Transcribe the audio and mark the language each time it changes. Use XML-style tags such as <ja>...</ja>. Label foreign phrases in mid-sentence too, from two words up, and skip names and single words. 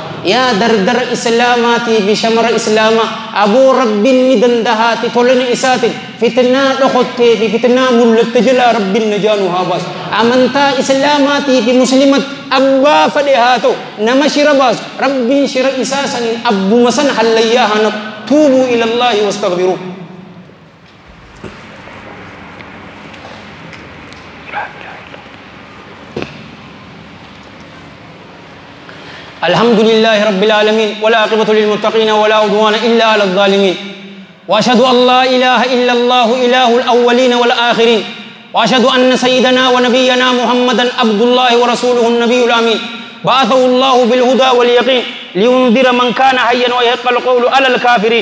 <om>yaa dardara islaamaatii fi shamara islaamaa aboo rabbiin ni dandahati tolani isaatiin fitnaa dhokottee fi fitnaa mul'atte jalaa rabbiin najaa nu haa baasu. amantaa islaamaatii fi muslimat abbaa fadhe haa ta'u nama shira baasu rabbiin shira isaa saniin abbuma san hallayyaa haa naqu.</om> <ar>توبوا إلى الله واستغفروا. الحمد لله رب العالمين والعاقبة للمتقين ولا عدوان إلا على الظالمين وأشهد أن لا إله إلا الله إله الأولين والآخرين وأشهد أن سيدنا ونبينا محمدا عبد الله ورسوله النبي الأمين بعثه الله بالهدى واليقين لينذر من كان حيا ويحق القول على الكافرين.</ar>